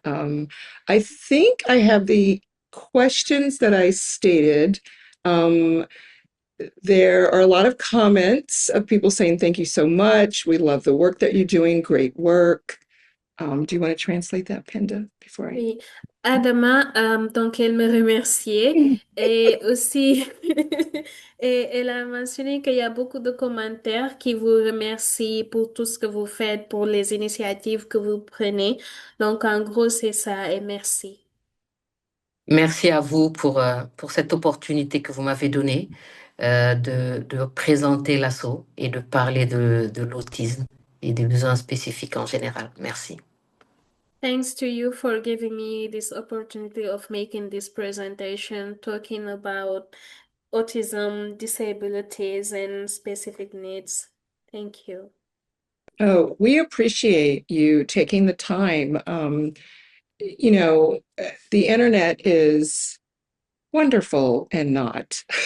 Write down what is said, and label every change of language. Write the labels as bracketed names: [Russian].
[English] I think I have the questions that I stated. Um, there are a lot of comments of people saying, thank you so much. We love the work that you're doing. Great work. Do you want to translate that, Pinda, before I? [French] oui. Adama, donc elle me remerciait et aussi et elle a mentionné qu'il y a beaucoup de commentaires qui vous remercient pour tout ce que vous faites, pour les initiatives que vous prenez. Donc en gros, c'est ça et merci. Merci à vous pour cette opportunité que vous m'avez donnée de présenter l'assaut et de parler de l'autisme et des besoins spécifiques en général. Merci. [English] Thanks to you for giving me this opportunity of making this presentation, talking about autism, disabilities, and specific needs. Thank you. Oh, we appreciate you taking the time. The internet is wonderful and not.